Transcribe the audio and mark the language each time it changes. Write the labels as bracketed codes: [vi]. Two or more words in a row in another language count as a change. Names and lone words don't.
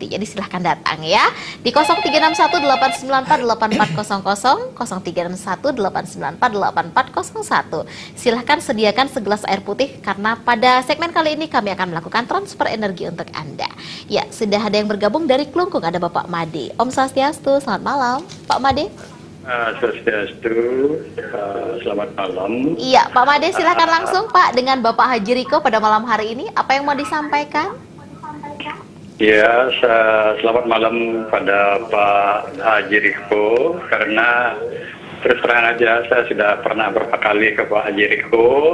[id] Jadi silahkan datang ya di 0361-894-8400, 0361-894-8401. Silahkan sediakan segelas air putih karena pada segmen kali ini kami akan melakukan transfer energi untuk Anda. Ya, sudah ada yang bergabung dari Klungkung, ada Bapak Made. [ban] Om Swastiastu, [id] selamat malam Pak Made. Swastiastu, selamat malam. Iya, Pak Made, silakan langsung Pak dengan Bapak Haji Riko pada malam hari ini. Apa yang mau disampaikan? Ya, selamat malam pada Pak Haji Riko. Karena terus terang aja saya sudah pernah beberapa kali ke Pak Haji Riko.